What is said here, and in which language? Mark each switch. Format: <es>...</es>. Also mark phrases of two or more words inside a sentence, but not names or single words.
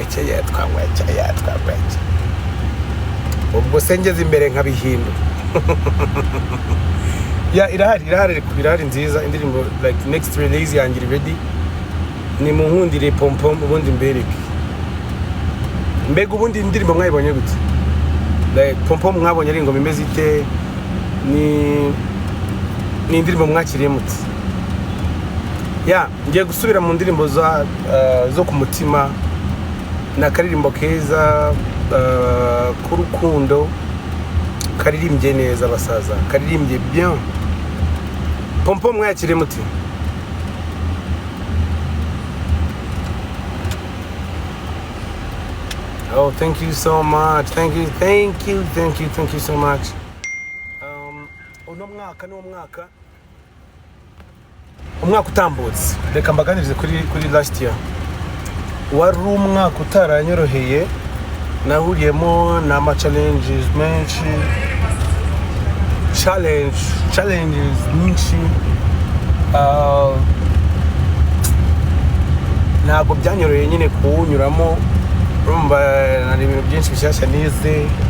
<rw>ubwo sengeze imbere nkabihindura irahari nziza indirimbo like</rw> <en>next release</en> <rw>yanjye ready ni mu nkundire pompom ubundi mbereke mbega ubundi indirimbo mwayibonye gute like pompom mwabonye ari ingoma imeze ite ni indirimbo mwakiriye muti ngiye gusubira mu ndirimbo zo ku mutima na karirimbo keza k'urukundo karirimbye neza basaza karirimbye bien pompom mwakiriye muti</rw> <en>oh thank you so much thank you so much</en> <rw>uno mwaka ni umwaka utambutse reka mbaganirize kuri</rw> <en>last year</en> <rw>wari umwaka utaranyoroheye nahuriyemo n'ama challenges menshi challenges nyinshi ntabwo byanyoroheye nyine kuwunyuramo urumva nari ibintu byinshi bishyashya nize</rw>